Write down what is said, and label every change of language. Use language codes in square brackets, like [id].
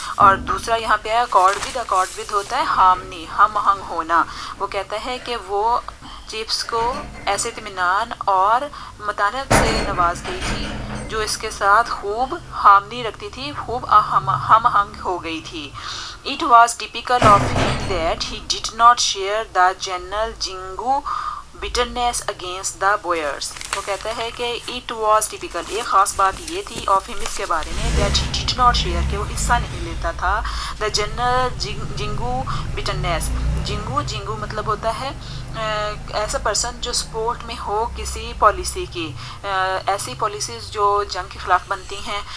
[hi] और दूसरा यहाँ पे आया अकॉर्ड विद होता है हार्मनी, हम आहंग होना। वो कहता है कि वो चिप्स को ऐसे इत्मीनान और मतानत से नवाज गई थी जो इसके साथ खूब हार्मनी रखती थी, खूब हम आहंग हो गई थी। [en] It was typical of him that he did not share the general Jingu bitterness against the Boers. [hi] वो कहता है कि [en] it was typical, [hi] एक ख़ास बात ये थी [en] of him, [hi] इसके बारे में, [en] that he did not share, [hi] कि वो हिस्सा नहीं लेता था [en] the general Jingu bitterness। [hi] Xingu मतलब होता है ऐसा पर्सन जो सपोर्ट में हो किसी पॉलिसी की, ऐसी पॉलिसीज़ जो जंग के ख़िलाफ़ बनती हैं।